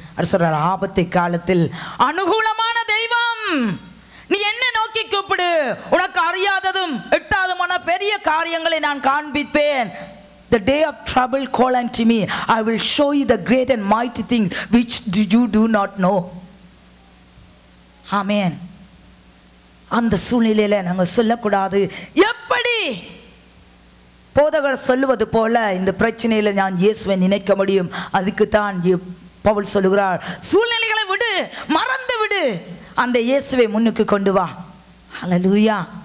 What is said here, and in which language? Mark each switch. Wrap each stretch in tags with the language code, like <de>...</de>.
<ta>சொல்றார், ஆபத்து காலத்தில் அனுகூலமான தெய்வம். நீ என்ன நோக்கி கூப்பிடு, உனக்கு அறியாததும் எட்டாதமான பெரிய காரியங்களை நான் காண்பிப்பேன்.</ta> <en>The day of trouble call unto me, I will show you the great and mighty things which you do not know.</en> <ta>ஆமென். அந்த சூழ்நிலையில நாங்கள் சொல்லக்கூடாது, எப்படி போதகர் சொல்லுவது போல இந்த பிரச்சனையில நான் இயேசுவை நினைக்க முடியும். அதுக்கு தான் பவுல் சொல்லுகிறார், சூழ்நிலைகளை விடு, மறந்து விடு, அந்த இயேசுவை முன்னுக்கு கொண்டு வா. அல்லேலூயா.</ta>